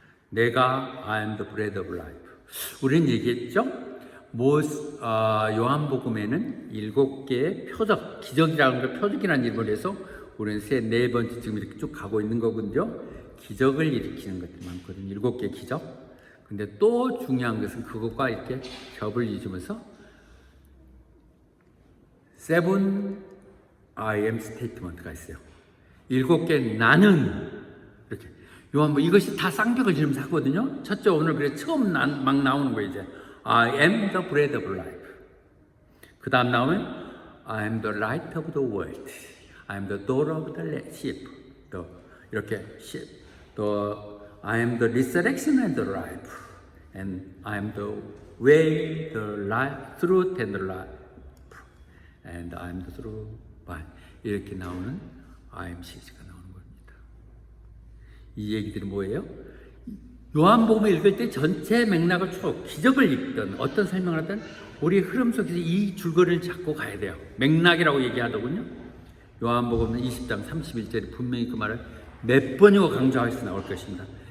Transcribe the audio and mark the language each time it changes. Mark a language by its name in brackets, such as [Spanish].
[Korean] 내가 [English] I am the bread of life. [Korean] 우리는 얘기했죠. 요한복음에는 7개의 표적, 기적이라는 걸 표적이라는 이름을 해서 우리는 네 번째 지금 이렇게 쭉 가고 있는 거거든요. 기적을 일으키는 것들이 많거든요. 7개의 기적. 근데 또 중요한 것은 그것과 이렇게 겹을 이루면서 [English] seven I am statement [Korean] 가 있어요. 7개 나는, 이렇게. 요한복음 이것이 다 쌍벽을 지르면서 하거든요. 첫째 오늘 그래 처음 막 나오는 거예요. 이제 [English] I am the bread of life. [Korean] 그 다음 나오면 [English] I am the light of the world. I am the door of the sheep. [Korean] 이렇게 [English] sheep. I am the resurrection and the life. And I am the way, the life, truth and the life. And I am the true vine. [Korean] 이렇게 나오는 I am 시리즈가 나오는 겁니다. 이 얘기들이 뭐예요? 요한복음을 읽을 때 전체 맥락을 쭉 기적을 읽든 어떤 설명을 하든 우리 흐름 속에서 이 줄거리를 잡고 가야 돼요. 맥락이라고 얘기하더군요. 요한복음은 20장 31절에 분명히 그 말을 몇 번이고 강조해서 나올 것입니다.